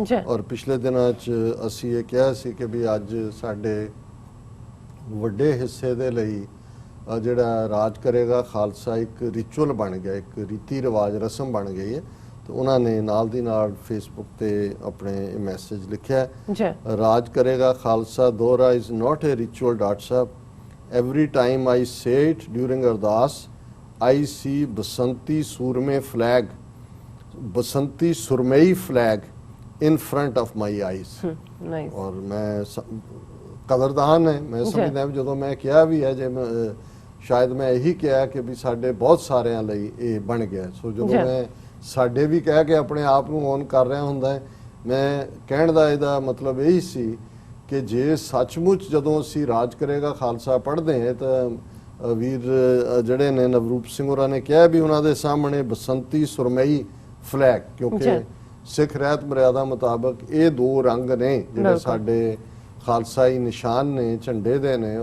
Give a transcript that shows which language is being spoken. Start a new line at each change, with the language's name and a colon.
Punjabi: ਔਰ ਪਿਛਲੇ ਦਿਨਾਂ 'ਚ ਅਸੀਂ ਇਹ ਕਿਹਾ ਸੀ ਕਿ ਵੀ ਅੱਜ ਸਾਡੇ ਵੱਡੇ ਹਿੱਸੇ ਦੇ ਲਈ ਜਿਹੜਾ ਰਾਜ ਕਰੇਗਾ ਖਾਲਸਾ ਇੱਕ ਰਿਚੁਅਲ ਬਣ ਗਿਆ, ਇੱਕ ਰੀਤੀ ਰਿਵਾਜ, ਰਸਮ ਬਣ ਗਈ ਹੈ। ਤੇ ਉਹਨਾਂ ਨੇ ਨਾਲ ਦੀ ਨਾਲ ਫੇਸਬੁੱਕ ਤੇ ਆਪਣੇ ਮੈਸੇਜ ਲਿਖਿਆ, ਰਾਜ ਕਰੇਗਾ ਖਾਲਸਾ ਦੋਹਰਾ
English: is not a ritual
Punjabi: doctor Sahib.
English: Every time I say it during Ardas, I see Basanti Surme flag, Basanti Surmei flag in front of my eyes. Nice.
Punjabi: और मैं कदरदान है, मैं समझदा ਹਾਂ ਜਦੋਂ ਮੈਂ ਕਿਹਾ ਵੀ ਹੈ ਜੇ ਸ਼ਾਇਦ ਮੈਂ ਇਹੀ ਕਿਹਾ ਕਿ ਵੀ ਸਾਡੇ ਬਹੁਤ ਸਾਰਿਆਂ ਲਈ ਇਹ ਬਣ ਗਿਆ। ਸੋ ਜਦੋਂ ਮੈਂ ਸਾਡੇ ਵੀ ਕਹਿ ਕੇ ਆਪਣੇ ਆਪ ਨੂੰ ਔਨ ਕਰ ਰਿਹਾ ਹੁੰਦਾ ਹੈ, ਮੈਂ ਕਹਿਣ ਦਾ ਇਹਦਾ ਮਤਲਬ ਇਹੀ ਸੀ ਕਿ ਜੇ ਸੱਚਮੁੱਚ ਜਦੋਂ ਅਸੀਂ ਰਾਜ ਕਰੇਗਾ ਖਾਲਸਾ ਪੜ੍ਹਦੇ ਹਾਂ ਤਾਂ ਵੀਰ ਜਿਹੜੇ ਨੇ ਨਵਰੂਪ ਸਿੰਘ ਹੋਰਾਂ ਨੇ ਕਿਹਾ ਵੀ ਉਹਨਾਂ ਦੇ ਸਾਹਮਣੇ ਬਸੰਤੀ ਸੁਰਮਈ ਫਲੈਗ, ਕਿਉਂਕਿ ਸਿੱਖ ਰਹਿਤ ਮਰਿਆਦਾ ਮੁਤਾਬਕ ਇਹ ਦੋ ਰੰਗ ਨੇ ਜਿਹੜੇ ਸਾਡੇ ਖਾਲਸਾਈ ਨਿਸ਼ਾਨ ਨੇ, ਝੰਡੇ ਦੇ ਨੇ।